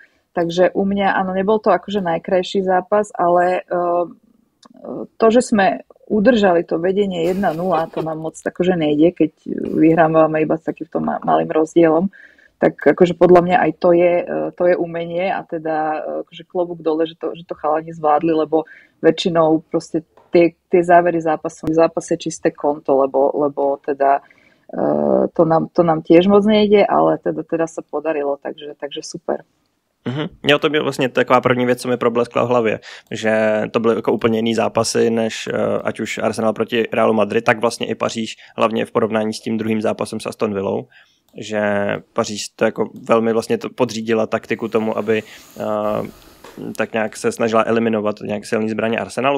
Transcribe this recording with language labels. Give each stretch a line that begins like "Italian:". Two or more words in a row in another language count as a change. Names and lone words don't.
Slovak: Takže u mňa, áno, nebol to akože najkrajší zápas, ale to, že sme udržali to vedenie 1-0, to nám moc akože nejde, keď vyhrávame iba s takýmto malým rozdielom, tak akože podľa mňa aj to je umenie a teda akože klobúk dole, že to chalani zvládli, lebo väčšinou proste tie závery zápasu v zápase čisté konto, lebo teda to nám tiež moc nejde, ale teda sa podarilo, takže super.
Czech: Jo, to byla vlastně taková první věc, co mi probleskla v hlavě, že to byly jako úplně jiný zápasy, než ať už Arsenal proti Realu Madrid, tak vlastně i Paříž, hlavně v porovnání s tím druhým zápasem s Aston Villou, že Paříž to jako velmi vlastně to podřídila taktiku tomu, aby tak nějak se snažila eliminovat nějak silný zbraně Arsenalu.